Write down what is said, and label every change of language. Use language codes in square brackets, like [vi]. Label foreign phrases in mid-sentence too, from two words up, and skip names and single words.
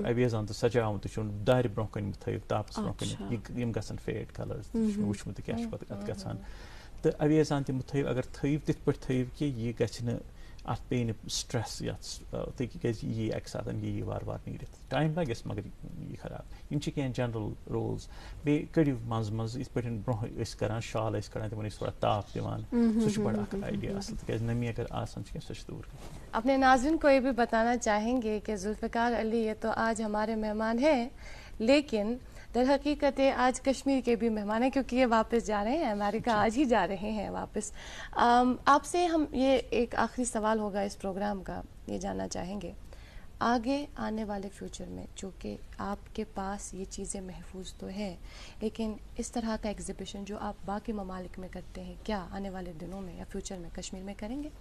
[ks] اَویزان تہٕ سَجاوُن تہِ چھُنہٕ دارِ برونٛہہ کَنہِ تھٲیِو تاپَس برونٛہہ کَنہِ یِم گژھن [en] fade colours [ks] تہِ چھُ مےٚ وٕچھمُت تہٕ کیٛاہ چھُ پَتہٕ اَتھ گژھان تہٕ اَویزان تہِ مہٕ تھٲیِو اگر تھٲیِو تِتھ پٲٹھۍ تھٲیِو کہِ یہِ گژھِ نہٕ اَتھ پیٚیہِ نہٕ سٹرٛٮ۪س یَتھ تِکیٛازِ یہِ یی اَکہِ ساتہٕ یہِ یی وارٕ وارٕ نیٖرِتھ ٹایم لَگٮ۪س مگر یہِ یی خراب یِم چھِ کینٛہہ [en] general rules [ks] بیٚیہِ کٔڑِو منٛزٕ منٛزٕ یِتھ پٲٹھۍ برونٛہہ ٲسۍ کَران شال ٲسۍ کَڑان تِمَن ٲسۍ تھوڑا تاپھ دِوان سُہ چھُ بَڑٕ اَکھ آیڈیا اَصٕل تِکیٛازِ نمی اگر آسان چھِ کینٛہہ سۄ چھِ دوٗر گژھان [ur] اپنے ناظرین کو یہ بھی بتانا چاہیں گے کہ ذوالفقار علی یہ تو آج ہمارے مہمان ہیں لیکن در حقیقت یہ آج کشمیر کے بھی مہمان ہیں کیونکہ یہ واپس جا رہے ہیں امریکہ آج ہی جا رہے ہیں واپس آپ سے ہم یہ ایک آخری سوال ہوگا اس پروگرام کا یہ جاننا چاہیں گے آگے آنے والے فیوچر میں چونکہ آپ کے پاس یہ چیزیں محفوظ تو ہے لیکن اس طرح کا ایگزیبیشن جو آپ باقی ممالک میں کرتے ہیں کیا آنے والے دنوں میں یا فیوچر میں کشمیر میں کریں گے؟